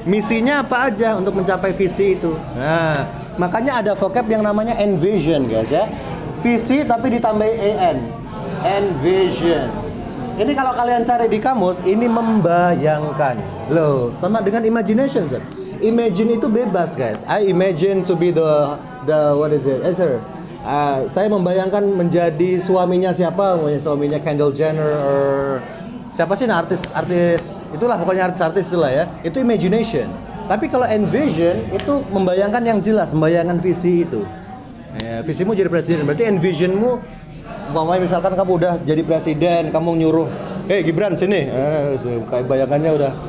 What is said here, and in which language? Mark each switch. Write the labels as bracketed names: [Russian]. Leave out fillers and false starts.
[Indonesian] Misinya apa aja untuk mencapai visi itu. Nah, makanya ada vocab yang namanya envision, guys ya. Visi tapi ditambah en. Envision. Ini kalau kalian cari di kamus, ini membayangkan. Loh, sama dengan imagination, sir. Imagine itu bebas, guys. [English] I imagine to be the what is it? Sir. [Indonesian] Saya membayangkan menjadi suaminya siapa, suaminya Kendall Jenner or siapa sih artis itulah, pokoknya artis itulah ya. Itu imagination. Tapi kalau envision itu membayangkan yang jelas, membayangkan visi itu. Ya, visimu jadi presiden, berarti envisionmu misalkan kamu udah jadi presiden, kamu nyuruh, Gibran sini, kayak bayangannya udah.